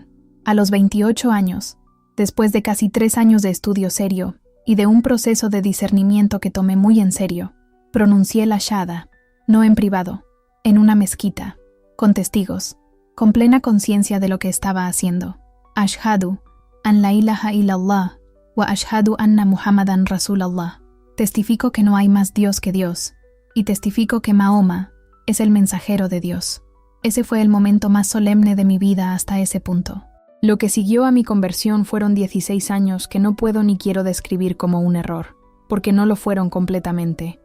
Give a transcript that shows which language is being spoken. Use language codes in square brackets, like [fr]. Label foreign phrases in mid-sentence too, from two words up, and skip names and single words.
[es] A los 28 años, después de casi 3 años de estudio serio y de un proceso de discernimiento que tomé muy en serio, pronuncié la Shahada, no en privado, en una mezquita, con testigos, con plena conciencia de lo que estaba haciendo. [ar] أشهد أن لا إله إلا الله و أشهد أن محمدا رسول الله. [es] Testifico que no hay más Dios que Dios, y testifico que Mahoma es el mensajero de Dios. Ese fue el momento más solemne de mi vida hasta ese punto. Lo que siguió a mi conversión fueron 16 años que no puedo ni quiero describir como un error, porque no lo fueron completamente.